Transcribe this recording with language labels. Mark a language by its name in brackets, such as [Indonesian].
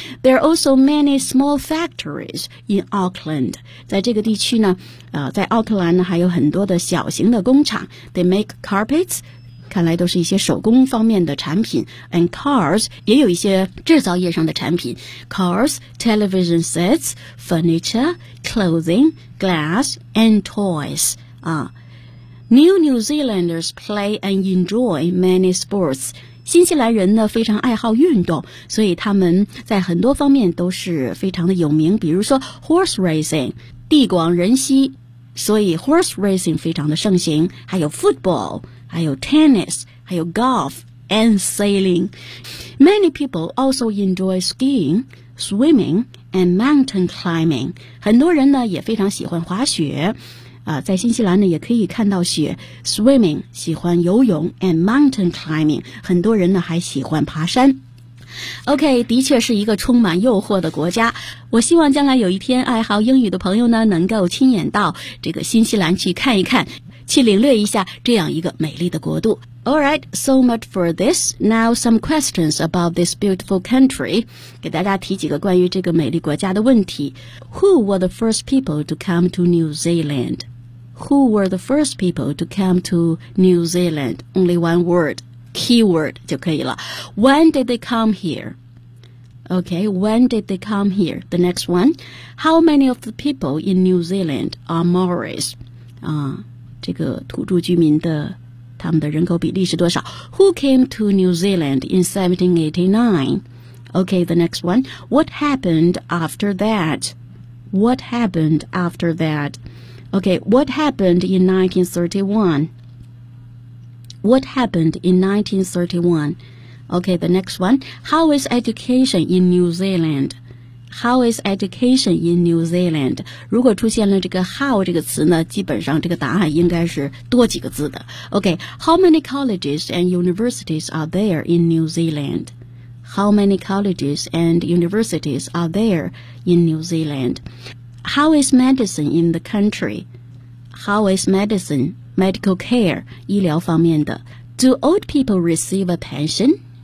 [English] There are also many small factories in Auckland. [Chinese] 在这个地区呢在奥克兰呢还有很多的小型的工厂。 [English] They make carpets, [Chinese] 看来都是一些手工方面的产品。 [English] And cars, [Chinese] 也有一些制造业上的产品。 [English] Cars, television sets,furniture, clothing, glass, and toys. New New Zealanders play and enjoy many sports. [Chinese] 新西兰人呢非常爱好运动，所以他们在很多方面都是非常的有名，比如说 horse racing, 地广人稀，所以 horse racing 非常的盛行，还有 football, 还有 tennis, 还有 [English] golf, and sailing. Many people also enjoy skiing,swimming and mountain climbing. [Chinese] 很多人呢也非常喜欢滑雪在新西兰呢也可以看到雪。 [English] Swimming, [Chinese] 喜欢游泳 [English] and mountain climbing. [Chinese] 很多人呢还喜欢爬山。 OK, 的确是一个充满诱惑的国家。我希望将来有一天爱好英语的朋友呢能够亲眼到这个新西兰去看一看，去领略一下这样一个美丽的国度。 [English] Alright, so much for this. Now some questions about this beautiful country. [Chinese] 给大家提几个关于这个美丽国家的问题。 [English] Who were the first people to come to New Zealand? Who were the first people to come to New Zealand? Only one word, keyword [Chinese] 就可以了。 [English] When did they come here? Okay, when did they come here? The next one. How many of the people in New Zealand are Maoris? [Chinese] 这个土著居民的他们的人口比例是多少 [English] ?Who came to New Zealand in 1789?Okay, the next one.What happened after that?What happened after that?Okay, what happened in 1931?What happened in 1931?Okay, the next one.How is education in New Zealand?How is education in New Zealand? [Chinese] 如果出现了这个 how 这个词呢，基本上这个答案应该是多几个字的。 [English] Okay, how many colleges and universities are there in New Zealand? How many colleges and universities are there in New Zealand? How is medicine in the country? How is medicine, medical care, [Chinese] 医疗方面的 [English] Do old people receive a pension?